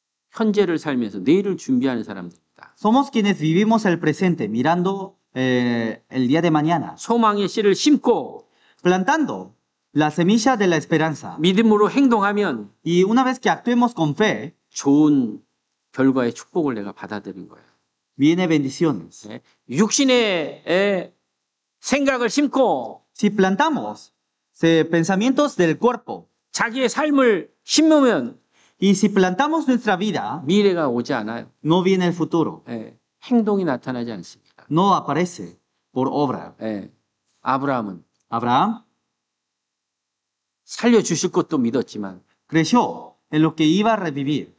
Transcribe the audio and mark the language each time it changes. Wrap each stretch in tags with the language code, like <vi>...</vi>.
<ko>현재를 살면서 내일을 준비하는 사람들입니다.</ko> <es>Somos quienes vivimos el presente, mirando el día de mañana,</es> <ko>소망의 씨를 심고</ko> <es>plantando la semilla de la esperanza.</es> <ko>믿음으로 행동하면</ko> <es>Y una vez que actuemos con fe,</es> <ko>좋은 결과의 축복을 내가 받아들인 거예요.</ko> <es>viene bendiciones.</es> <ko>예, 육신의 생각을 심고</ko> <es>Si plantamos pensamientos del cuerpo</es> <ko>자기의 삶을 심으면</ko> <es>y si plantamos nuestra vida,</es> <ko>미래가 오지 않아요.</ko> <es>no viene el futuro,</es> <ko>예, 행동이 나타나지 않습니다.</ko> <es>no aparece por obra.</es> <ko>예, 아브라함은</ko> <es>Abraham</es> <ko>살려주실 것도 믿었지만</ko> <es>creyó en lo que iba a revivir,</es>